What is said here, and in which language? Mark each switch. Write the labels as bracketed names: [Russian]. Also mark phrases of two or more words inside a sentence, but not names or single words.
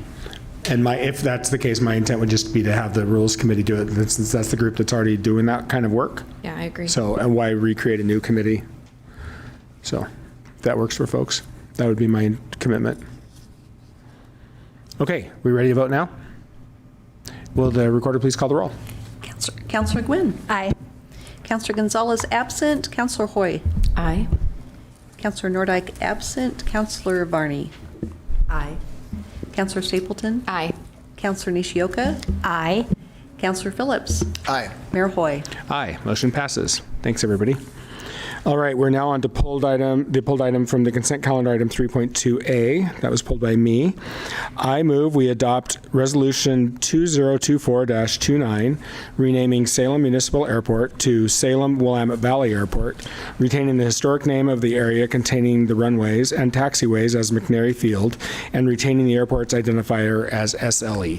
[English] And if that's the case, my intent would just be to have the Rules Committee do it, since that's the group that's already doing that kind of work. Yeah, I agree. So, and why recreate a new committee? So, if that works for folks, that would be my commitment. Okay, we ready to vote now? Will the recorder please call the roll? Counselor Gwynn. Aye. Counselor Gonzalez absent. Counselor Hoy. Aye. Counselor Nordyke absent. Counselor Varney. Aye. Counselor Stapleton. Aye. Counselor Nishioka. Aye. Counselor Phillips. Aye. Mayor Hoy. Aye, motion passes. Thanks, everybody. All right, we're now on to the pulled item from the consent calendar, item 3.2A. That was pulled by me. I move we adopt Resolution 2024-29, renaming Salem Municipal Airport to Salem Willamette Valley Airport, retaining the historic name of the area containing the runways and taxiways as McNary Field, and retaining the airport's identifier as SLE.